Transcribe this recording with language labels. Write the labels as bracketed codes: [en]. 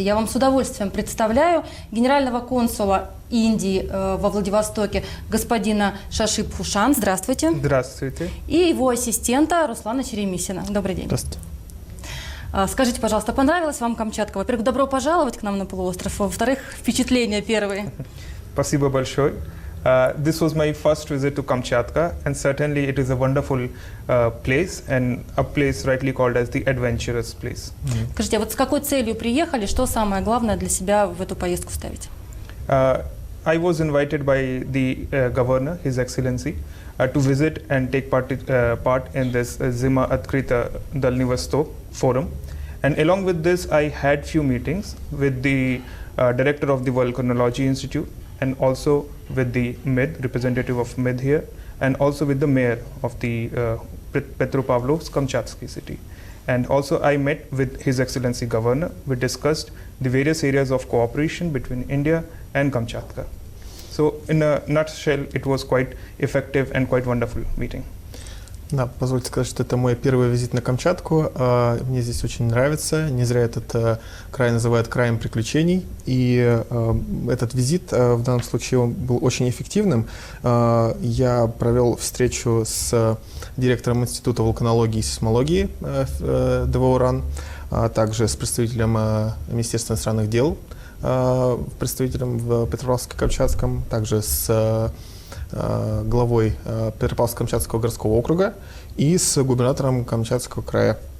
[ru] Я вам с удовольствием представляю генерального консула Индии во Владивостоке господина Шашиб Фушан. Здравствуйте. Здравствуйте. И его ассистента Руслана Черемисина. Добрый день. Здравствуйте. Скажите, пожалуйста, понравилась вам Камчатка? Во-первых, добро пожаловать к нам на полуостров. Во-вторых, впечатления первые. Спасибо большое. [en] This was my first visit to Kamchatka, and certainly it is a wonderful place, and a place rightly called as the adventurous place. [ru] Скажите, а вот с какой целью приехали? Что самое главное для себя в эту поездку ставить? [en] I was invited by the governor, His Excellency, to visit and take part in this Zima Atkrita Dalni Vostok forum. And along with this, I had few meetings with the director of the Volcanology Institute, and also with the MID, representative of MID here, and also with the mayor of the Petropavlovsk-Kamchatsky city. And also I met with His Excellency Governor. We discussed the various areas of cooperation between India and Kamchatka. So in a nutshell, it was quite effective and quite wonderful meeting. [ru] Да, позвольте сказать, что это мой первый визит на Камчатку. Мне здесь очень нравится. Не зря этот край называют краем приключений. И этот визит в данном случае он был очень эффективным. Я провел встречу с директором Института вулканологии и сейсмологии ДВО-РАН, а также с представителем Министерства иностранных дел, представителем в Петропавловске-Камчатском, также с главой Петропавловско-Камчатского городского округа и с губернатором Камчатского края.